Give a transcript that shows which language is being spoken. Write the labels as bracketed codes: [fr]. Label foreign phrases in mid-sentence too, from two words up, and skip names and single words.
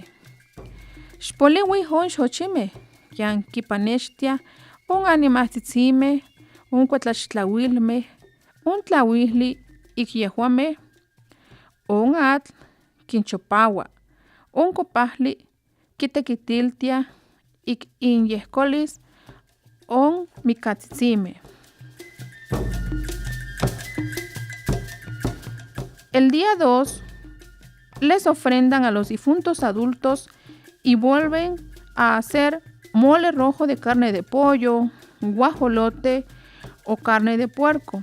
[nhe] Xpoliwi on xochime, yan kipanextia, on animahtzizime, on cuetlaxtlauilme, on tlauihli, igyehuame, on atl, quinchopaua, on copahli, quitequitiltia, ik inyehcolis, on micatzizime. [es] El día 2 les ofrendan a los difuntos adultos y vuelven a hacer mole rojo de carne de pollo, guajolote o carne de puerco.